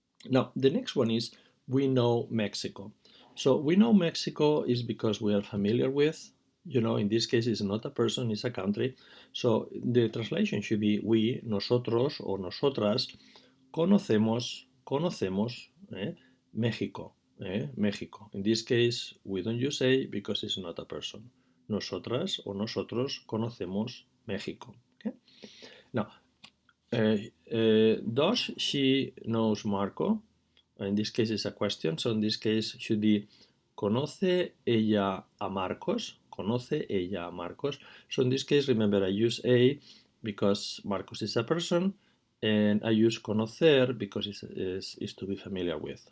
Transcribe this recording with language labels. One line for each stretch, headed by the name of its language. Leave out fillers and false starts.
English: Now, the next one is we know Mexico. So we know Mexico is because we are familiar with, in this case, it's not a person, it's a country. So the translation should be we, nosotros or nosotras,
Spanish: conocemos México.
English: México. In this case, we don't use a because it's not a person.
Spanish: Nosotras or nosotros conocemos México.
English: Okay? Now, does she knows Marco? In this case, it's a question. So in this case, should be
Spanish: ¿conoce ella a Marcos? ¿Conoce ella a Marcos?
English: So in this case, remember, I use a because Marcos is a person, and I use conocer because it's to be familiar with.